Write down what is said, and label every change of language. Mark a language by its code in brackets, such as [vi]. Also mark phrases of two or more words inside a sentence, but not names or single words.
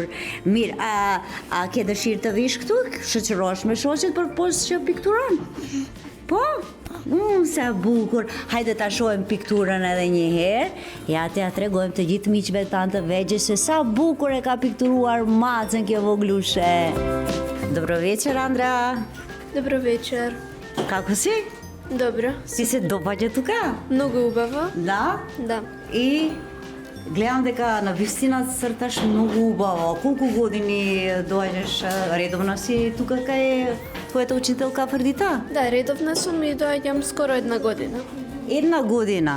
[sq] Mirë, a ke dëshirë të vish këtu? Shoqërohesh me shoqet për post që pikturon? Po? Sa bukur. Hajde ta shohim pikturën edhe një herë. Ja t'ja tregojmë të gjithë miqve tanë të vegjë se sa bukur e ka pikturuar macën kjo voglushe. [mk] Добро вечер, Андра. Добро вечер. Како си? Dobro. Си се допаѓа тука? Много убаво. Да? Да. И гледам дека на вистина црташ многу убаво. Колку години доаѓаш редовно си тука кај твојата учителка Афродита? Да, редовна сум и доаѓам скоро 1 година. 1 година.